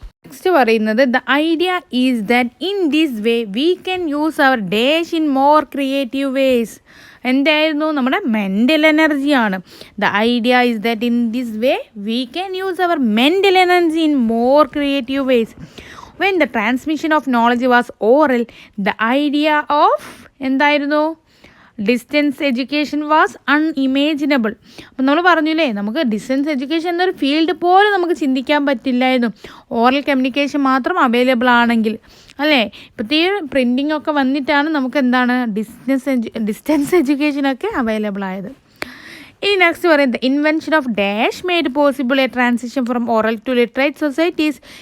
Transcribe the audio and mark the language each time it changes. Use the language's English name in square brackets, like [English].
[English] next [Malayalam] പറയുന്നത് [English] The idea is that in this way we can use our dash in more creative ways. [Malayalam] എന്തായിരുന്നു? നമ്മുടെ mental എനർജിയാണ്. [English] The idea is that in this way we can use our mental energy in more creative ways. When the transmission of knowledge was oral, the idea of [Malayalam] എന്തായിരുന്നു [English] Distance education was unimaginable. [Malayalam] അപ്പം നമ്മൾ പറഞ്ഞില്ലേ നമുക്ക് distance education എന്നൊരു field പോലും നമുക്ക് ചിന്തിക്കാൻ പറ്റില്ലായിരുന്നു ഓറൽ കമ്മ്യൂണിക്കേഷൻ മാത്രം അവൈലബിൾ ആണെങ്കിൽ അല്ലേ. ഇപ്പോഴത്തെ പ്രിൻറ്റിംഗ് ഒക്കെ വന്നിട്ടാണ് നമുക്ക് എന്താണ് ഡിസ്റ്റൻസ് എഡ്യൂക്കേഷനൊക്കെ അവൈലബിൾ ആയത്. ഇനി നെക്സ്റ്റ് പറയുന്നത് [English] Invention of dash made possible a transition from oral to literate societies.